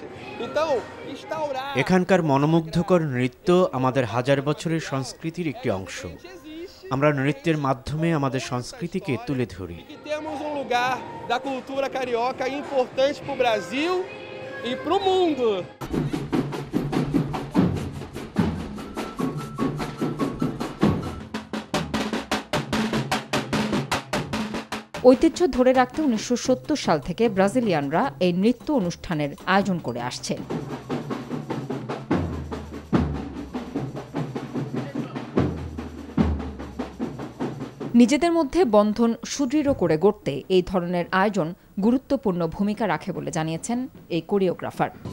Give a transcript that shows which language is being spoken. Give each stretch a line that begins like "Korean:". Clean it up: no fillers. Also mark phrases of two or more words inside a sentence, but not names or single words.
Portuguese: Então, instaurar
Bangla: এখানকার মনোমুগ্ধকর নৃত্য আমাদের হাজার বছরের সংস্কৃতির একটি অংশ। আমরা নৃত্যের মাধ্যমে আমাদের সংস্কৃতিকে তুলে ধরি।
Portuguese: Temos lugar da cultura carioca importante para o Brasil e para o mundo.
Bangla: ঐতিহ্য ধরে রাখতে 1970 সাল থেকে ব্রাজিলিয়ানরা এই নৃত্য অনুষ্ঠানের আয়োজন করে আসছে। নিজেদের মধ্যে বন্ধন সুদৃঢ় করে গড়তে এই ধরনের আয়োজন গুরুত্বপূর্ণ ভূমিকা রাখে বলে জানিয়েছেন এই কোরিওগ্রাফার।